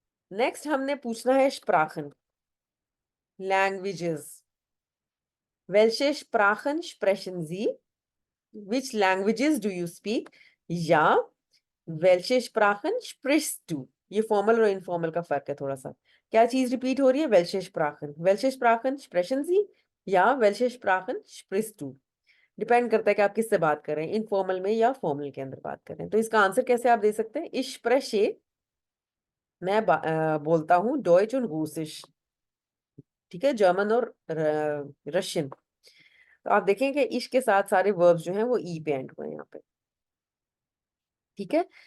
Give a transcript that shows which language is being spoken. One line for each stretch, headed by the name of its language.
Hindi: Next हमने पूछना है स्प्राखन, languages.
German: Welche Sprachen sprechen Sie?
English: Which languages do you speak?
German: या welche Sprachen sprichst du?
Hindi: ये फॉर्मल और इनफॉर्मल का फर्क है थोड़ा सा। क्या चीज रिपीट हो रही है?
German: welche Sprachen sprechen Sie? या welche Sprachen sprichst du?
Hindi: Depend करता है कि आप किससे बात कर रहे हैं, इनफॉर्मल में या फॉर्मल के अंदर बात कर रहे हैं। तो इसका आंसर कैसे आप दे सकते हैं?
German: Ich spreche,
Hindi: मैं बोलता हूँ डॉइच और रूसिश, ठीक है, जर्मन और रशियन। तो आप देखें कि इश के साथ सारे वर्ब्स जो हैं वो ई पे एंड हुए हैं यहाँ पे, ठीक है।